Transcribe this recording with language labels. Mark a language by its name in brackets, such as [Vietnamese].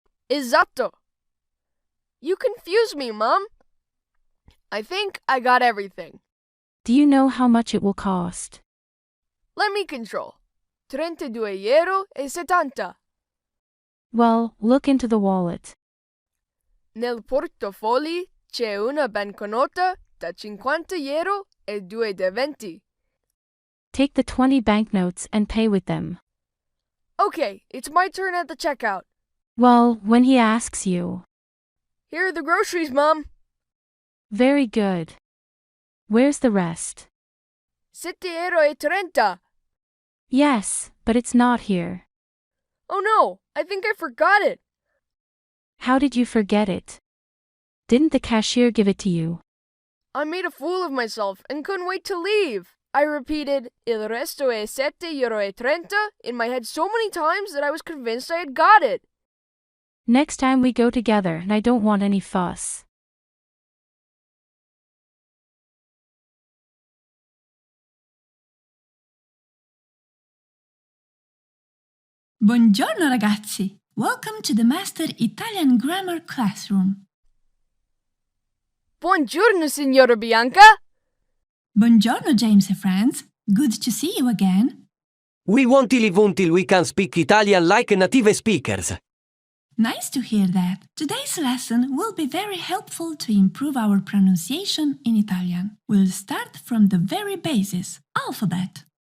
[English] Esatto. You confuse me, Mom. I think I got everything. Do you know how much it will cost? Let me control. €32,70. Well, look into the wallet. [Italian] Nel portafogli c'è una banconota da €50 e due da 20. [English] Take the 20 banknotes and pay with them. Okay, it's my turn at the checkout. Well, when he asks you. Here are the groceries, Mom. Very good. Where's the rest? €7,30. Yes, but it's not here. Oh no, I think I forgot it. How did you forget it? Didn't the cashier give it to you? I made a fool of myself and couldn't wait to leave. I repeated il resto è €7,30 in my head so many times that I was convinced I had got it. Next time we go together and I don't want any fuss. [Italian] Buongiorno ragazzi! [English] Welcome to the Master Italian Grammar Classroom. [Italian] Buongiorno, signora Bianca. [English] Buongiorno, James and friends. Good to see you again. We won't live until we can speak Italian like native speakers. Nice to hear that. Today's lesson will be very helpful to improve our pronunciation in Italian. We'll start from the very basis, alphabet.